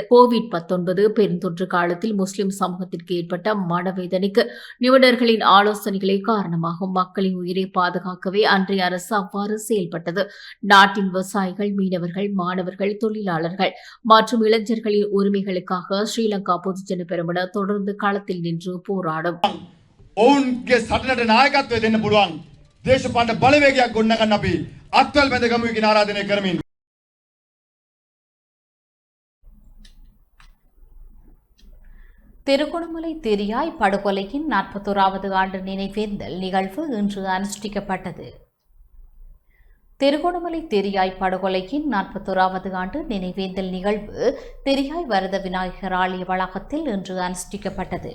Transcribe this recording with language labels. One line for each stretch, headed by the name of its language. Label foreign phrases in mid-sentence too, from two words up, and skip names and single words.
Tamil: கோவிட்-19 பெருந்தொற்று காலத்தில் முஸ்லிம் சமூகத்திற்கு ஏற்பட்ட மனவேதனைக்கு நிபுணர்களின் ஆலோசனைகளே காரணமாகும். மக்களின் உயிரை பாதுகாக்கவே அன்றைய அரசு அவ்வாறு செயல்பட்டது. நாட்டின் விவசாயிகள், மீனவர்கள், மாணவர்கள், தொழிலாளர்கள் மற்றும் இளைஞர்களின் உரிமைகளுக்காக ஸ்ரீலங்கா பொதுஜன பெரமுன தொடர்ந்து களத்தில் நின்று போராடும்.
Sinhala: ඔවුන්ගේ සටනට නායකත්වය දෙන්න පුළුවන් දේශපාලන බලවේගයක් ගොඩනගන්න අපි අත්වල් බැඳ ගමු කියන ආරාධනය කරමින්
Tamil: திருகோணமலை திரியாய் படுகொலையின் 41வது ஆண்டு நினைவேந்தல் நிகழ்வு இன்று அனுஷ்டிக்கப்பட்டது. திருகோணமலை திரியாய் படுகொலையின் 41வது ஆண்டு நினைவேந்தல் நிகழ்வு திரியாய் வரத விநாயகர் ஆலய வளாகத்தில் இன்று அனுஷ்டிக்கப்பட்டது.